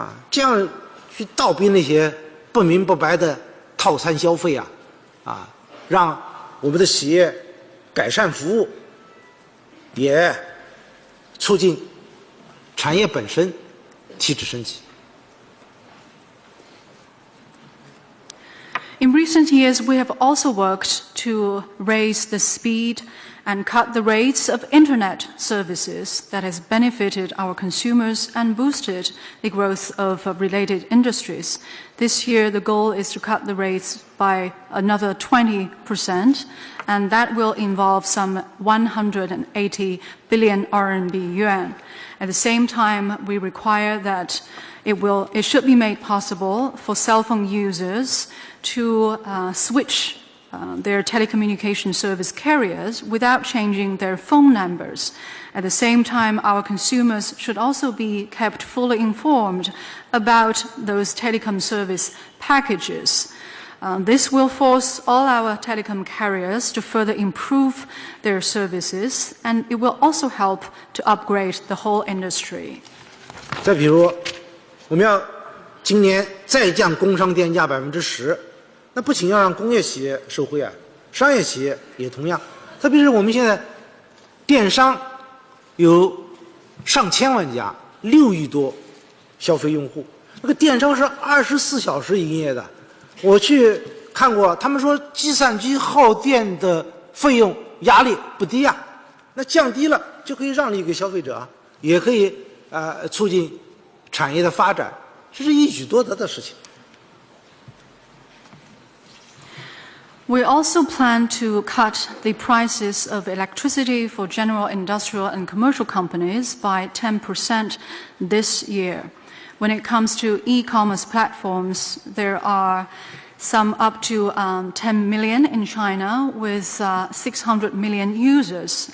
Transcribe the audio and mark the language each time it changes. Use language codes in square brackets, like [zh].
[zh] 这样去倒逼那些不明不白的套餐消费让我们的企业改善服务，也促进产业本身提质升级。 [en] In recent years, we have also worked to raise the speed and cut the rates of internet services that has benefited our consumers and boosted the growth of related industries. This year, the goal is to cut the rates by another 20%, and that will involve some 180 billion RMB yuan. At the same time, we require that it should be made possible for cell phone users to switch their telecommunication service carriers without changing their phone numbers. At the same time, our consumers should also be kept fully informed about those telecom service packages. This will force all our telecom carriers to further improve their services, and it will also help to upgrade the whole industry. [zh] 再比如，我们要今年再降工商电价10%，那不仅要让工业企业受惠商业企业也同样。特别是我们现在电商有上千万家，6亿多消费用户，那个电商是24小时营业的。我去看过，他们说计算机耗电的费用压力不低那降低了就可以让利给消费者也可以促进产业的发展，这是一举多得的事情。 [en] We also plan to cut the prices of electricity for general industrial and commercial companies by 10% this year. When it comes to e-commerce platforms, there are some up to 10 million in China with 600 million users.